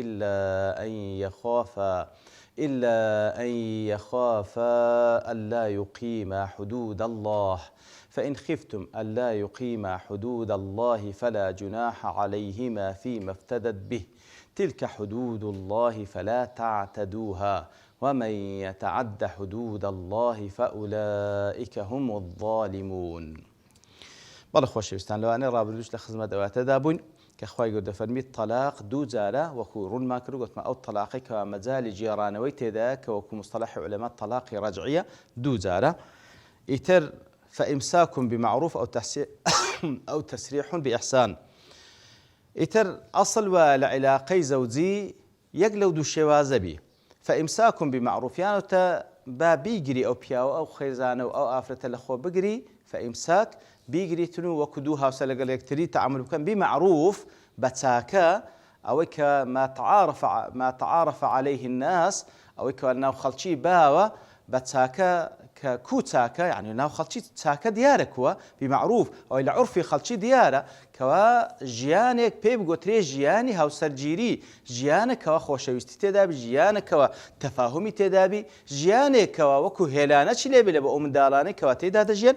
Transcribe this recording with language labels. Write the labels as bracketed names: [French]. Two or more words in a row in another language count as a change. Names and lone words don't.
[Arabic] إلا أن يخافا ألا يقيما حدود الله فإن خفتم ألا يقيما حدود الله فلا جناح عليهما فيما افتدت به تلك حدود الله فلا تعتدوها ومن يتعد حدود الله فأولئك هم الظالمون. [Central Kurdish] بەڵێ خۆشەویستان لەوانەیە ڕابردووش لە خزمەت ئەواتەدا بووین کە خوای گەورە دەفەرمێت تەلاق دوو جارە وەکو ڕوونمان کرد گوتمان ئەو تەلاقی کە مەجالی جێڕانەوەی تێدایە کە وەکو مستەلاحی عولەما تەلاقی ڕەجعیە دوو جارە ئیتر [Arabic] فإمساك بمعروف أو تسريح بإحسان. [Central Kurdish] ئیتر ئەسڵ وە لە عیلاقەی زەوجی یەک لەو دوو شێوازە بی [Arabic] فإمساك بمعروف [Central Kurdish] یانەوەتە با بیگری ئەو پیاوە ئەو خێزانە و ئەو ئافرەتە لە خۆ بگری فإمساك بیگریتن و وەکو دوو هاوسە لەگەڵ یەکتری تەعامل بکەن بمعروف بە چاکە ئەوەی کە [Arabic] ما تعارف عليه الناس [Central Kurdish] ئەوەی کە ناو خەڵکی باوە بە چاکە کە کو چاکە یعنی ناو خەڵکی چاکە دیارە کووە بمعروف ئەوەی لە عورفی خەڵکی دیارە کەوا ژیانێک پێی بگوترێ ژیانی هاوسەرگیری ژیانێکەوە خۆشەویستی تێدابی ژیانێکەوە تەفاهمی تێدابی ژیانێکەوە وەکو هێلانە چی لێبێ لە بە ئەو منداڵانەی کەوا تێدا دەژێن.